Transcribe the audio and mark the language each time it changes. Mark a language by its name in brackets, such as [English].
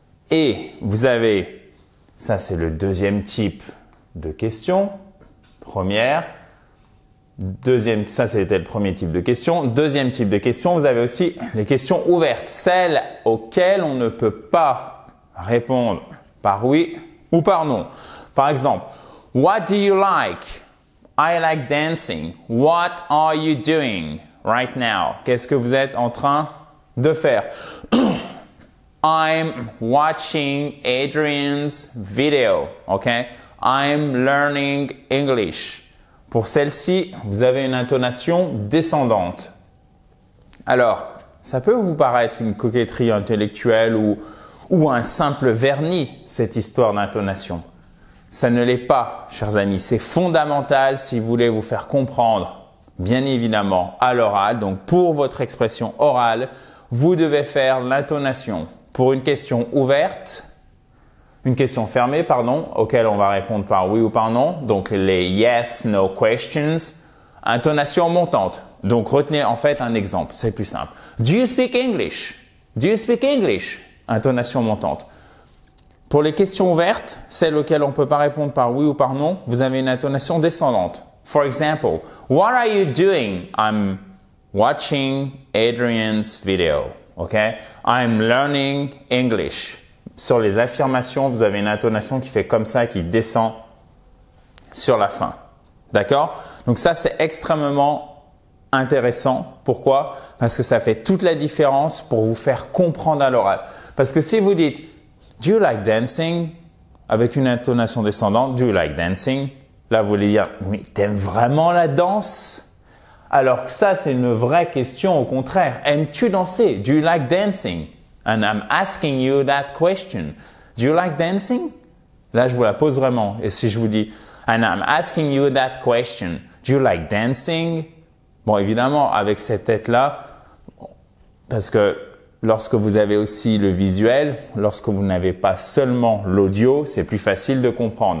[French] Et vous avez, ça c'est le deuxième type de question. Première. Deuxième, ça c'était le premier type de question. Deuxième type de question, vous avez aussi les questions ouvertes. Celles auxquelles on ne peut pas répondre par oui ou par non. Par exemple, [English] what do you like? I like dancing. What are you doing right now? [French] Qu'est-ce que vous êtes en train de faire? [English] I'm watching Adrian's video. Okay? I'm learning English. [French] Pour celle-ci, vous avez une intonation descendante. Alors, ça peut vous paraître une coquetterie intellectuelle ou un simple vernis, cette histoire d'intonation. Ça ne l'est pas, chers amis. C'est fondamental si vous voulez vous faire comprendre, bien évidemment, à l'oral. Donc, pour votre expression orale, vous devez faire l'intonation. Pour une question ouverte, une question fermée, pardon, auquel on va répondre par oui ou par non. Donc, les [English] yes, no questions. [French] Intonation montante. Donc, retenez en fait un exemple. C'est plus simple. [English] Do you speak English? [French] Do you speak English? Intonation montante. Pour les questions ouvertes, celles auxquelles on ne peut pas répondre par oui ou par non, vous avez une intonation descendante. [English] For example, what are you doing? I'm watching Adrian's video. Okay? I'm learning English. [French] Sur les affirmations, vous avez une intonation qui fait comme ça, qui descend sur la fin. D'accord? Donc ça, c'est extrêmement intéressant. Pourquoi? Parce que ça fait toute la différence pour vous faire comprendre à l'oral. Parce que si vous dites [English] do you like dancing? [French] Avec une intonation descendante, [English] do you like dancing? [French] Là, vous voulez dire, mais t'aimes vraiment la danse? Alors que ça, c'est une vraie question au contraire. Aimes-tu danser? [English] Do you like dancing? And I'm asking you that question. Do you like dancing? [French] Là, je vous la pose vraiment. Et si je vous dis, [English] and I'm asking you that question. Do you like dancing? [French] Bon, évidemment, avec cette tête-là, parce que lorsque vous avez aussi le visuel, lorsque vous n'avez pas seulement l'audio, c'est plus facile de comprendre.